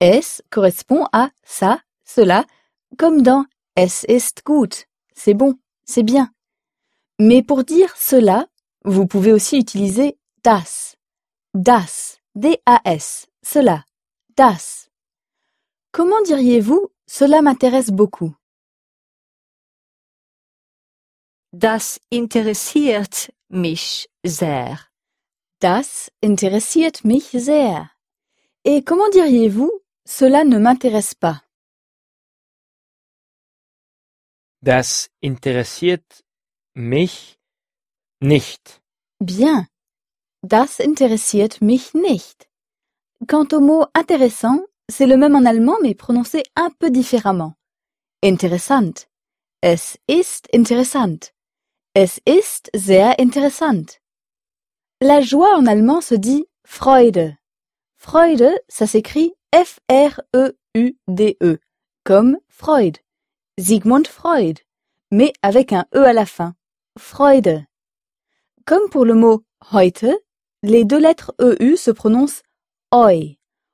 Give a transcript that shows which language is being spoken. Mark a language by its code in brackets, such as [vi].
[fr] Es correspond à « ça, cela », comme dans « [de] es ist gut [fr] », « c'est bon, c'est bien ». Mais pour dire « cela », vous pouvez aussi utiliser « das ». [de] Das, D-A-S, cela, das. [fr] Comment diriez-vous « cela m'intéresse beaucoup » ? [de] Das interessiert mich sehr. Das interessiert mich sehr. [fr] Et comment diriez-vous « cela ne m'intéresse pas » ? [de] Das interessiert mich nicht. [fr] Bien. [de] Das interessiert mich nicht. [fr] Quant au mot « intéressant », c'est le même en allemand mais prononcé un peu différemment. [de] Interessant. Es ist interessant. Es ist sehr interessant. [fr] La joie en allemand se dit « Freude ». Freude, ça s'écrit F-R-E-U-D-E, comme Freud, Sigmund Freud, mais avec un E à la fin, Freude. Comme pour le mot « heute », les deux lettres EU se prononcent « oi ».